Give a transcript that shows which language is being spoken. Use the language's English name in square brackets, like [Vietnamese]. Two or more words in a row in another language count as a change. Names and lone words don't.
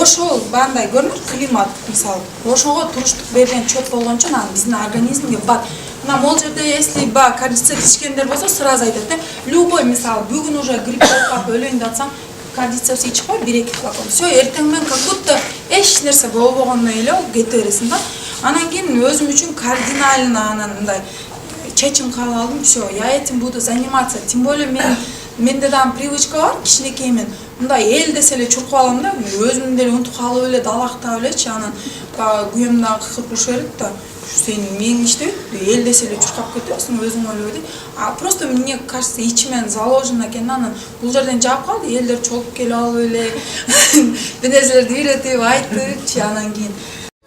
[Kyrgyz] Ошол бандай көрүнөр климат мисалы. Ошого туруштук берген чөп болгончо анан биздин организмге бат. Мына могул жерде если кардицепс ичкендер болсо сразу айтат да, любой мисалы бүгүн уже грипп болуп калып өлөйүн деп атсаң, кардицепс ичип кой, 1-2 флакон. Все, эртең менен [Russian] как будто [Kyrgyz] эч нерсе болбогондой эле кете бересиң да. Анан кийин өзүм үчүн кардинально анан мындай чечим кабыл алдым. [Russian] Все, я этим буду заниматься. Тем более [Kyrgyz] менде дагы привычка бар, кичинекеймен. Мындай эл десе эле чуркуп алам да, өзүм деле унутуп калып эле далактап элечи, анан күйөөм дагы кыкырып уруша берет да. Сен мээң иштебейт, эл десе эле чуркап кетесиң, өзүң ойлой дейт. [Russian] А просто мне кажется, [Kyrgyz] ичимен заложено экен, анан бул жерден жаап калды, элдер чогуп келип алып эле, бир нерселерди үйрөтүп айтыпчы, анан кийин